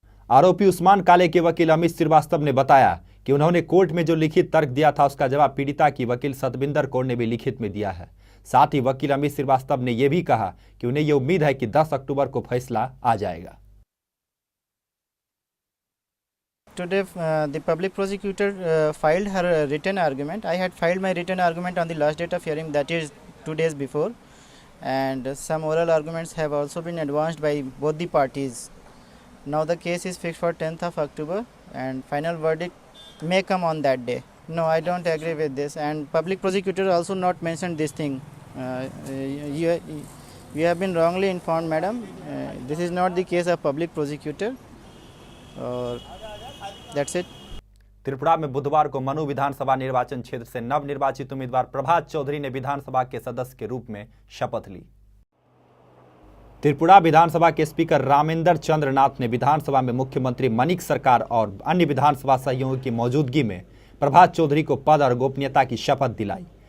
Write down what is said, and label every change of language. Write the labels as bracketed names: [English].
[Hindi] आरोपी उस्मान काले के वकील अमित श्रीवास्तव ने बताया कि उन्होंने कोर्ट में जो लिखित तर्क दिया था उसका जवाब पीड़िता की वकील सतविंदर कौर ने भी लिखित में दिया है। साथ ही वकील अमित श्रीवास्तव ने यह भी कहा कि उन्हें यह उम्मीद है कि 10 अक्टूबर को फैसला आ जाएगा। [English] Today, the public prosecutor filed her written argument. I had filed my written argument on the last date of hearing, that is 2 days before, and some oral arguments have also been advanced by both the parties. Now the case is fixed for 10th of October, and final verdict may come on that day. No, I don't agree with this, and public prosecutor also not mentioned this thing. You have been wrongly informed, madam. This is not the case of public prosecutor. That's it. [Hindi] Tripura में बुधवार को मनु विधानसभा निर्वाचन क्षेत्र से नवनिर्वाचित उम्मीदवार प्रभात चौधरी ने विधानसभा के सदस्य के रूप में शपथ ली। त्रिपुरा विधानसभा के स्पीकर रामेंद्र चंद्र नाथ ने विधानसभा में मुख्यमंत्री मनिक सरकार और अन्य विधानसभा सहयोगियों की मौजूदगी में प्रभात चौधरी को पद और गोपनीयता की शपथ दिलाई।